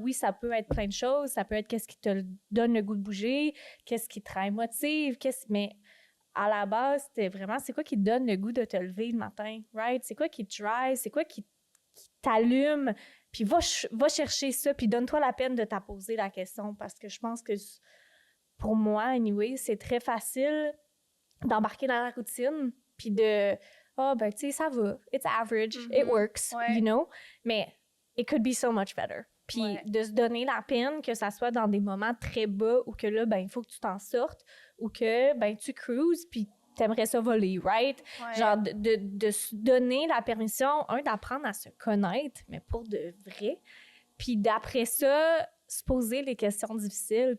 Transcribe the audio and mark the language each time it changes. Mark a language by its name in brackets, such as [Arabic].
[French] Oui, ça peut être plein de choses. Ça peut être qu'est-ce qui te donne le goût de bouger, qu'est-ce qui te motive, mais à la base, c'était vraiment, c'est quoi qui te donne le goût de te lever le matin, right? C'est quoi qui te drive? C'est quoi qui t'allume? Puis va chercher ça, puis donne-toi la peine de t'apposer la question, parce que je pense que pour moi, anyway, c'est très facile d'embarquer dans la routine, puis de... Ah, ben, tu sais, ça va. [English] It's average. It works, you know? Mais it could be so much better. [French] Puis de se donner la peine, que ça soit dans des moments très bas ou que là, ben, il faut que tu t'en sortes ou que, ben, tu cruises puis t'aimerais ça voler, right? Genre, de se donner la permission, d'apprendre à se connaître, mais pour de vrai. Puis d'après ça, se poser les questions difficiles.